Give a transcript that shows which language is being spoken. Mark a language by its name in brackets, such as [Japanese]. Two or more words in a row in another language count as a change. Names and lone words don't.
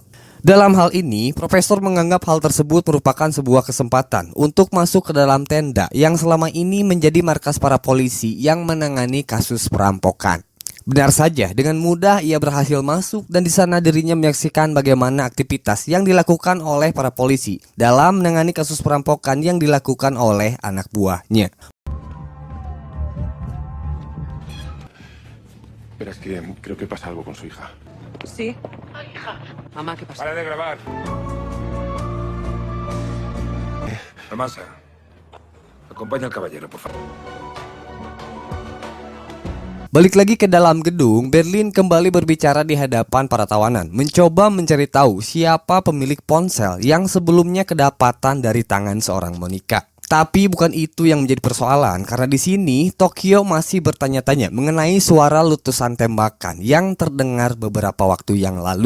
[Indonesian] Dalam hal ini, Profesor menganggap hal tersebut merupakan sebuah kesempatan untuk masuk ke dalam tenda yang selama ini menjadi markas para polisi yang menangani kasus perampokan. Benar saja, dengan mudah ia berhasil masuk dan di sana dirinya menyaksikan bagaimana aktivitas yang dilakukan oleh para polisi dalam menangani kasus perampokan yang dilakukan oleh anak buahnya. [Spanish] Pero es que creo que pasa algo con su hija. Sí. Ay, hija. Mamá, ¿qué pasa? ¡Para de grabar! Amasa, acompaña al caballero, por favor. [Indonesian] Balik lagi ke dalam gedung, Berlin kembali berbicara di hadapan para tawanan, mencoba mencari tahu siapa pemilik ponsel yang sebelumnya kedapatan dari tangan seorang Monica. Tapi bukan itu yang menjadi persoalan, karena di sini Tokyo masih bertanya-tanya mengenai suara letusan tembakan yang terdengar beberapa waktu yang lalu.